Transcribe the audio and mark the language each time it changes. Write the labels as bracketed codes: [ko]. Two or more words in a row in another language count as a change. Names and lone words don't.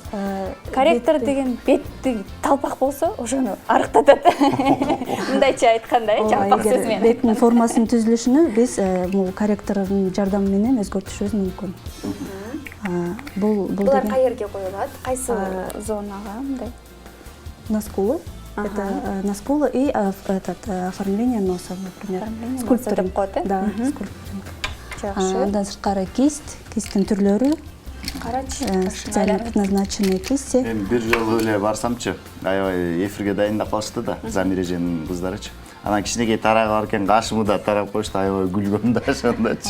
[ky] Корректор деген бетти талпак болсо, ошону арыктатат. Мындайча айтканда, жалпак сөз менен. беттин формасынын түзүлүшүнө биз бул корректордун жардамы менен өзгөртүшүбүз мүмкүн. Бул Булар деген каерге коюлат? Кайсы зонага мындай? [ru] на скулы. Это на скулы и оформление носа, например. Оформление носа Скульптуринг. [ky] деп коет, э? [ru] Да, скульптуринг. [ky] Жакшы. Андан сырткары кисттин түрлөрү, Карачы. [ru] специально предназначенные кисти. [ky] Мен бир жолу эле барсамчы, аябай эфирге дайындап калышты да, Замиреженин кыздарычы. Анан кичинекей тарагы бар экен, кашымы да тарап коюшту, аябай күлгөм да ошондочу.